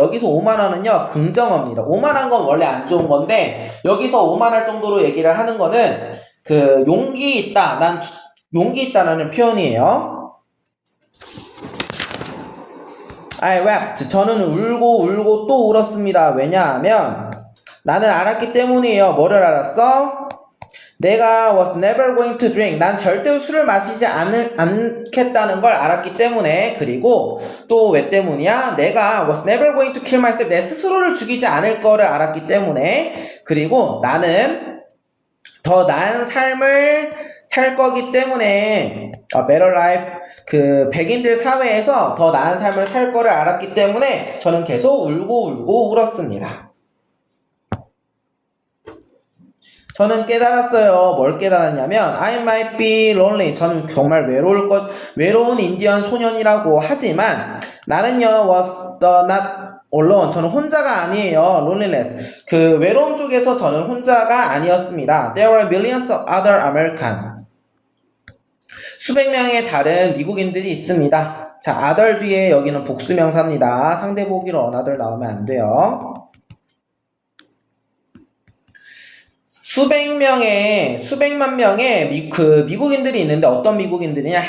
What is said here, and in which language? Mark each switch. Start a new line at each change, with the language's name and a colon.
Korean: 여기서 오만함은요 긍정어입니다. 오만한 건 원래 안 좋은 건데 여기서 오만할 정도로 얘기를 하는 거는 그 용기 있다라는 표현이에요.
English: I wept.
Korean: 저는 울고 또 울었습니다. 왜냐하면 나는 알았기 때문이에요. 뭐를 알았어? 내가
English: was never going to drink.
Korean: 난 절대로 술을 마시지 않겠다는 걸 알았기 때문에. 그리고 또 왜 때문이야? 내가
English: was never going to kill myself.
Korean: 내 스스로를 죽이지 않을 거를 알았기 때문에. 그리고 나는 더 나은 삶을 살 거기 때문에
English: a better life.
Korean: 그 백인들 사회에서 더 나은 삶을 살 거를 알았기 때문에 저는 계속 울고 울었습니다. 저는 깨달았어요. 뭘 깨달았냐면
English: I might be lonely.
Korean: 저는 정말 외로운 인디언 소년이라고 하지만 나는요
English: was not alone.
Korean: 저는 혼자가 아니에요. loneliness. 그 외로움 속에서 저는 혼자가 아니었습니다.
English: There were millions of other Americans.
Korean: 수백 명의 다른 미국인들이 있습니다. 자, other 뒤에 여기는 복수명사입니다. 상대 보기로 another 나오면 안 돼요. 수백만 명의 미국인들이 있는데 어떤 미국인들이냐?